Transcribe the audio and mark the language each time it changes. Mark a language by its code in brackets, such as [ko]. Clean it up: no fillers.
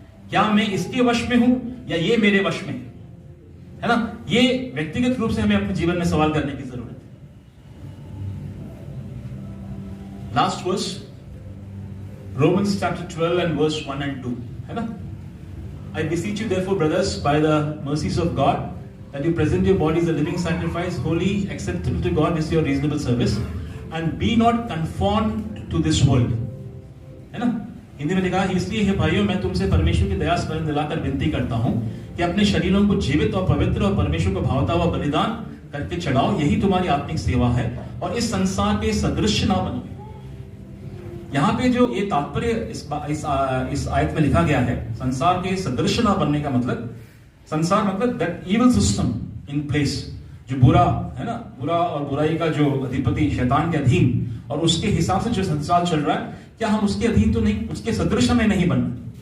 [hi] क्या मैं इसके वश में हूं या ये मेरे वश में है ना। ये व्यक्तिगत रूप से हमें अपने जीवन में सवाल करने की जरूरत है। [en] last verse, Romans chapter 12 and verse 1 and 2, [hi] है ना। [en] I beseech you therefore, brothers, by the mercies of God, that you present your bodies a living sacrifice, holy, acceptable to God, is your reasonable service, and be not conformed to this world. [hi] है ना? हिंदी में लिखा है, इसलिए हे भाइयों मैं तुमसे परमेश्वर की दया स्मरण दिलाकर विनती करता हूं कि अपने शरीरों को जीवित और पवित्र और परमेश्वर को भावता हुआ बलिदान करके चढ़ाओ, यही तुम्हारी आत्मिक सेवा है, और इस संसार के सदृश ना बनो। यहाँ पे जो ये तात्पर्य इस आयत में लिखा गया है, संसार के सदृश ना बनने का मतलब, संसार मतलब [en] that evil system in place, [hi] जो बुरा है ना, बुरा और बुराई का जो अधिपति शैतान के अधीन, और उसके हिसाब से जो संसार चल रहा है, क्या हम उसके अधीन तो नहीं, उसके सदृश में नहीं बनना।